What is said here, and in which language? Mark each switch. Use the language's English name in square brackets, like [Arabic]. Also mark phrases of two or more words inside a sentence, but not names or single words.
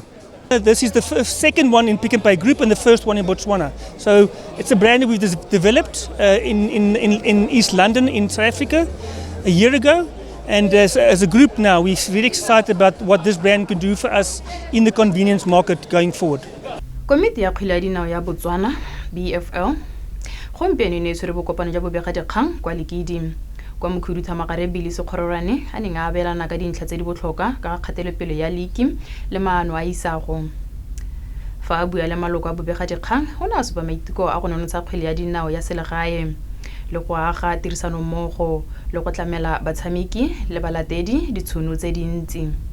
[English] This is the second one in Pick and Pay Group and the first one in Botswana. So it's a brand that we've developed in East London in South Africa a year ago. And as a group now, we're really excited about what this brand can do for us in the convenience market going forward. [Tswana] Komiti ya kgwele ya dinao ya Botswana, BFL, gompieno ne tshwere bokopano jwa bobegadikgang kwa Lekidi. Kwa mokhuduthamaga Bili Sekgororwane a neng a abelana ka dintlha tse di botlhokwa ka kgatelopele ya leki le maano a isago. Fa a bua le maloko a bobegadikgang o ne a supa maiteko a go nonotsha kgwele ya dinao ya selegae le go aga tirisano mmogo le go tlamela batshameki le balatedi ditšhono tse dintsi.